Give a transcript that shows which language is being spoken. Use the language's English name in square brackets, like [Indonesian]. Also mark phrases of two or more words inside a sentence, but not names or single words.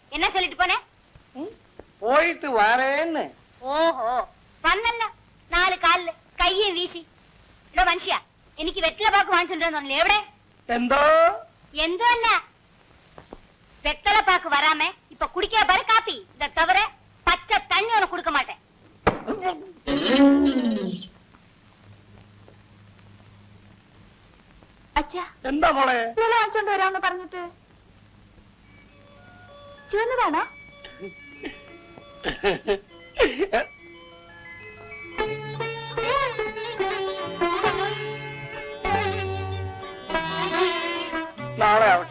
[Tamil] யார் சொல்லிட்டு போனேன்? [Malayalam] പോയിട്ട് വാറേന്ന്. ഓഹോ വന്നല്ല 4 കാലില് കയ്യും വീശി. ഇവിടെ മനുഷ്യ എനിക്ക് വെറ്റില പാക്ക് വാങ്ങിച്ചോണ്ടിരുന്നല്ലേ എവിടെ? എന്തോ എന്തോ അല്ല [Tamil] வெத்தல பாக்கு வராம இப்ப குடிக்க பாரு காப்பி. இத தவிர பச்சை தண்ணி உனக்கு கொடுக்க மாட்டேன். [Malayalam] അച്ഛാ എന്താ മോളെ? ഇന്നലെ വാങ്ങിച്ചോണ്ട് വരാമെന്ന് പറഞ്ഞിട്ട് ചുവന്നതാണോ? നാളെ ആവട്ടെ.